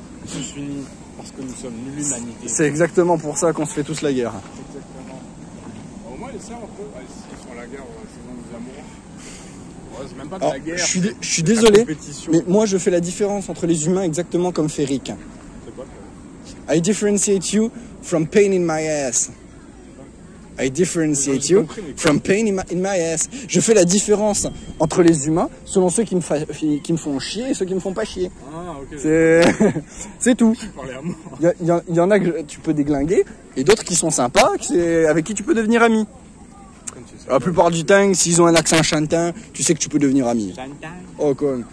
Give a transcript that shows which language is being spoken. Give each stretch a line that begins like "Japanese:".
French: Tous unis parce que nous sommes l'humanité. C'est exactement pour ça qu'on se fait tous la guerre. Exactement. Au moins, les cerfs, un peu, ils font la guerre, saison des amours. Ouais, c'est même pas de Alors, la guerre. je suis désolé, compétition. mais moi je fais la différence entre les humains exactement comme fait Rick. C'est quoi
English: I differentiate you from pain in my ass. I differentiate you from pain in my ass.
French: Je fais la différence entre les humains selon ceux qui me font chier et ceux qui me font pas chier. Ah, ok. C'est tout. Je parlais à moi. Il y en a que tu peux déglinguer et d'autres qui sont sympas, avec qui tu peux devenir ami. La plupart du temps, s'ils ont un accent chantin, tu sais que tu peux devenir ami. Oh, con.